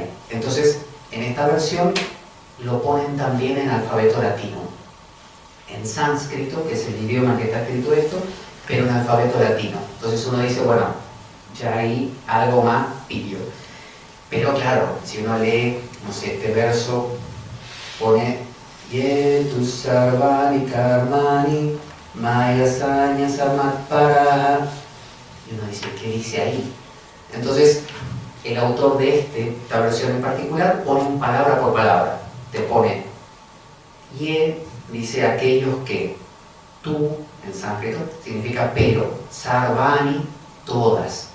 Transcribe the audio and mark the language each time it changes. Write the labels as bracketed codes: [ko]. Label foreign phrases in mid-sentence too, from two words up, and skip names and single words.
[es] Entonces, en esta versión lo ponen también en alfabeto latino. En sánscrito, que es el idioma en que está escrito esto, pero en alfabeto latino. Entonces uno dice, bueno, ya hay algo más pillo. Pero claro, si uno lee, no sé, este verso, pone [sa] येतु सर्वाणि कर्माणि मया सञा समत्पराः. [es] Y uno dice, ¿qué dice ahí? Entonces, el autor de esta versión en particular pone palabra por palabra. Te pone Ye, dice aquellos que, tú, en sánscrito, significa pero, sarvani, todas.